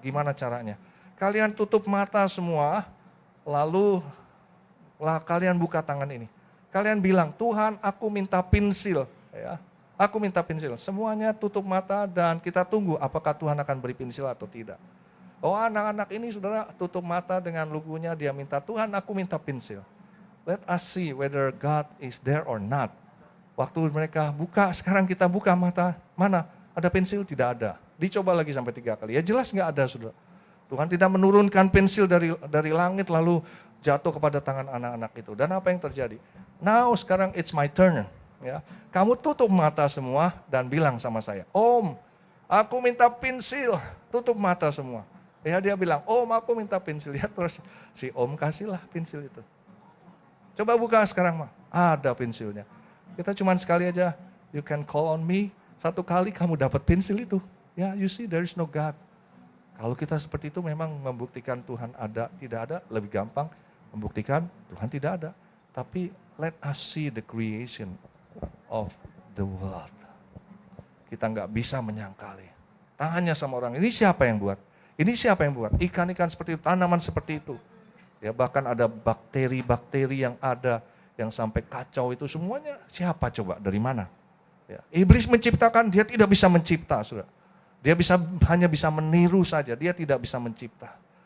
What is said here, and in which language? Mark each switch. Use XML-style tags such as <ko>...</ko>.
<id>Gimana caranya? Kalian tutup mata semua, lalu kalian buka tangan ini. Kalian bilang, Tuhan aku minta pensil. Ya. Aku minta pensil, semuanya tutup mata dan kita tunggu apakah Tuhan akan beri pensil atau tidak. Oh anak-anak ini saudara tutup mata dengan lugunya, dia minta Tuhan aku minta pensil.</id> <en>Let us see whether God is there or not.</en> <id>Waktu mereka buka, sekarang kita buka mata, mana? Ada pensil? Tidak ada. Dicoba lagi sampai 3 kali, ya jelas nggak ada saudara. Tuhan tidak menurunkan pensil dari langit lalu jatuh kepada tangan anak-anak itu. Dan apa yang terjadi?</id> <en>Now sekarang it's my turn.</en> <id>Ya, kamu tutup mata semua dan bilang sama saya, Om, aku minta pensil, tutup mata semua. Ya dia bilang, Om aku minta pensil, ya terus si Om kasihlah pensil itu. Coba buka sekarang mah, ada pensilnya. Kita cuman sekali aja, you can call on me, 1 kali kamu dapat pensil itu.</id> <en>Ya, you see there is no God.</en> <id>Kalau kita seperti itu memang membuktikan Tuhan ada, tidak ada, lebih gampang membuktikan Tuhan tidak ada.</id> <en>Tapi let us see the creation of the world.</en> <id>Kita nggak bisa menyangkali. Tanya sama orang, ini siapa yang buat? Ini siapa yang buat? Ikan-ikan seperti itu, tanaman seperti itu. Ya bahkan ada bakteri-bakteri yang ada, yang sampai kacau itu semuanya siapa coba? Dari mana? Ya, iblis menciptakan, dia tidak bisa mencipta, saudara. Dia hanya bisa meniru saja, dia tidak bisa mencipta.</id>